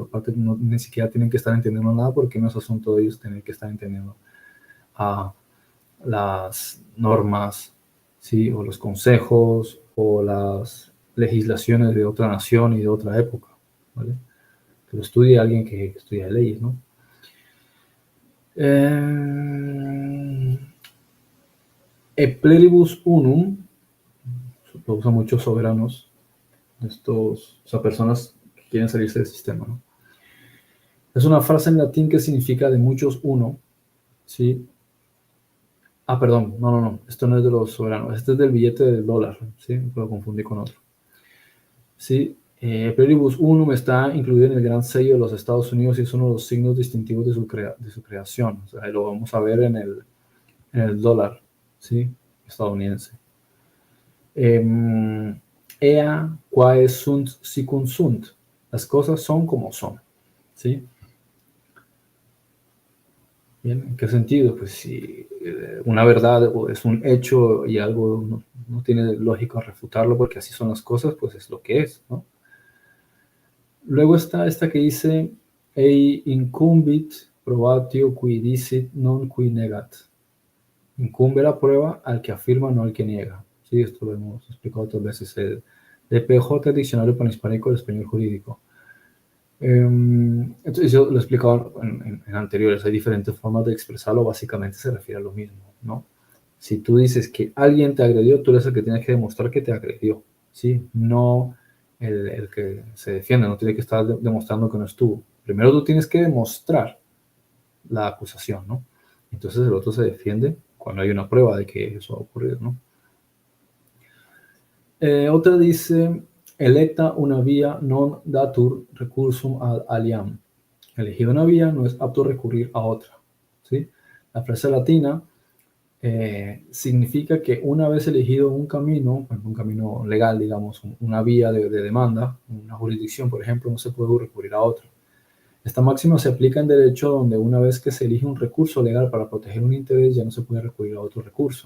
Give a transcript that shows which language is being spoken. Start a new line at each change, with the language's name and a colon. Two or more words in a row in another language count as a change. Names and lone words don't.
Spanish: Aparte, ni siquiera tienen que estar entendiendo nada porque no es asunto de ellos tener que estar entendiendo las normas, ¿sí? O los consejos o las legislaciones de otra nación y de otra época, ¿vale? Que lo estudie alguien que estudia leyes, ¿no?
Latin: E pluribus unum,
Spanish: lo usan muchos soberanos, o sea, personas que quieren salirse del sistema, ¿no? Es una frase en latín que significa de muchos uno, ¿sí? Perdón, no, esto no es de los soberanos, este es del billete del dólar, ¿sí? Lo confundí con otro. Sí,
Latin: Pluribus Unum
Spanish: está incluido en el Gran Sello de los Estados Unidos y es uno de los signos distintivos de su creación. O sea, lo vamos a ver en el dólar, ¿sí? Estadounidense.
Latin: Ea quae sunt sicunt sunt.
Spanish: Las cosas son como son, ¿sí? Bien, ¿en qué sentido? Pues si una verdad es un hecho y algo no tiene lógica refutarlo porque así son las cosas, pues es lo que es, ¿no? Luego está esta que dice,
Latin: ei incumbit probatio qui dicit non qui negat.
Spanish: Incumbe la prueba al que afirma, no al que niega. Sí, esto lo hemos explicado otras veces. DPJ, Diccionario Panhispánico del Español Jurídico. Entonces yo lo he explicado en anteriores, hay diferentes formas de expresarlo, básicamente se refiere a lo mismo, ¿no? Si tú dices que alguien te agredió, tú eres el que tiene que demostrar que te agredió, ¿sí? No el que se defiende, no tiene que estar demostrando que no estuvo. Primero tú tienes que demostrar la acusación, ¿no? Entonces el otro se defiende cuando hay una prueba de que eso ha ocurrido, ¿no? Otra dice,
Latin: electa una vía non datur recursum ad aliam.
Spanish: Elegida una vía no es apto recurrir a otra, ¿sí? La frase latina significa que una vez elegido un camino, un camino legal, digamos, una vía de demanda, una jurisdicción, por ejemplo, no se puede recurrir a otra. Esta máxima se aplica en derecho donde una vez que se elige un recurso legal para proteger un interés, ya no se puede recurrir a otro recurso.